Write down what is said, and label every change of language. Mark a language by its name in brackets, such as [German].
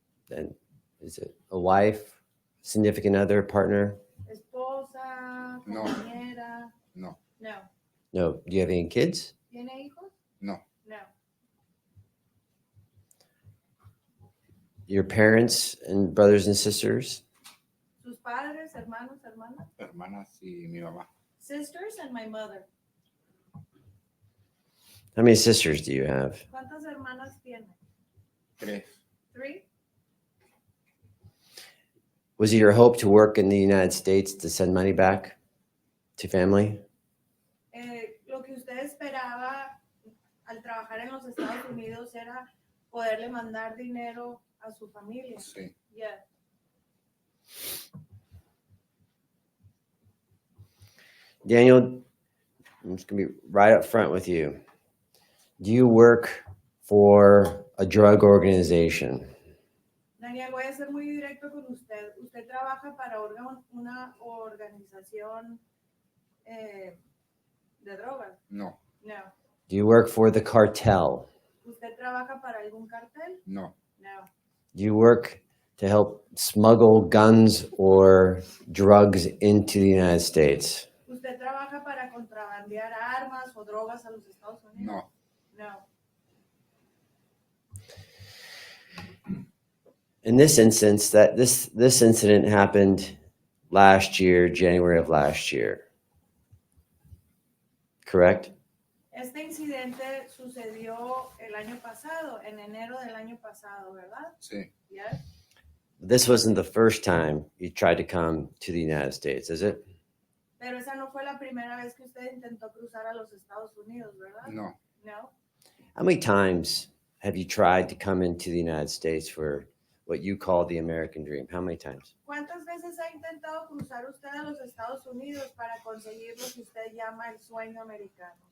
[English] And is it a wife, significant other, partner? [Spanish] Esposa, No. compañera. No, No. [English] No. Do you have any kids? [Spanish] ¿Tiene hijos? no. No. [English] Your parents and brothers and sisters? [Spanish] Sus padres, hermanos, hermanas. Hermanas y mi mamá. [English] Sisters and my mother. How many sisters do you have? [Spanish] ¿Cuántas hermanas tiene? 3. 3. [English] Was it your hope to work in the United States to send money back to family? [Spanish] Lo que usted esperaba al trabajar en los Estados Unidos era poderle mandar dinero a su familia. Sí. [English] Yeah. Daniel, I'm just going to be right up front with you. Do you work for a drug organization? [Spanish] Daniel, voy a ser muy directo con usted. ¿Usted trabaja para una organización de drogas? No, No. [English] Do you work for the cartel? [Spanish] ¿Usted trabaja para algún cartel? no, No. [English] Do you work to help smuggle guns or drugs into the United States? [Spanish] ¿Usted trabaja para contrabandear armas o drogas a los Estados Unidos? no. No. [English] In this instance, this incident happened last year, January of last year. Correct? [Spanish] Este incidente sucedió el año pasado, en enero del año pasado, ¿verdad? Sí, [English] Yes. This wasn't the first time you tried to come to the United States, is it? [Spanish] Pero esa no fue la primera vez que usted intentó cruzar a los Estados Unidos, ¿verdad? no. No. [English] How many times have you tried to come into the United States for what you call the American dream? How many times? [Spanish] ¿Cuántas veces ha intentado cruzar usted a los Estados Unidos para conseguir lo que usted llama el sueño americano?